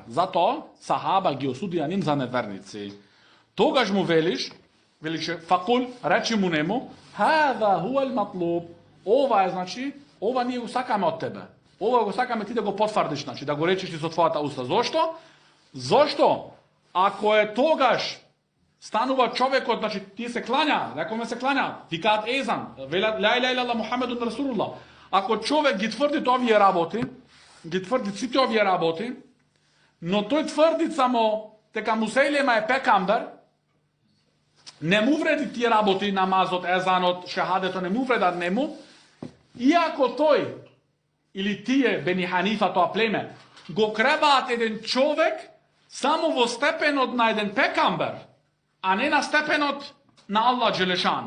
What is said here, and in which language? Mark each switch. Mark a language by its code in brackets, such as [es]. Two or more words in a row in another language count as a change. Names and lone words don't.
[mk] Затоа сахаба ги осудија ним за неверници. Тогаш му велиш факул, речи му нему, [ar] هذا هو المطلوب. [mk] Ова е значи, ова ние го сакаме од тебе. Ова го сакаме ти да го потврдиш, значи да го речеш и со твојата уста. Зошто? Зошто? Ако е тогаш станува човекот, значи тие се клања, рекоме се клања, викаат езан, велат [ar] لا إله إلا الله محمد رسول الله. [mk] Ако човек ги тврди овие работи, ги тврди сите овие работи, но тој тврди само дека Мусейлема е пекамбер, не му вреди тие работи, намазот, езанот, шахадето, не му вредат нему, иако тој или тие Бени Ханифа, тоа племе, го кребаат еден човек само во степенот на еден пекамбер, а не на степенот на [ar] الله جل شأنه.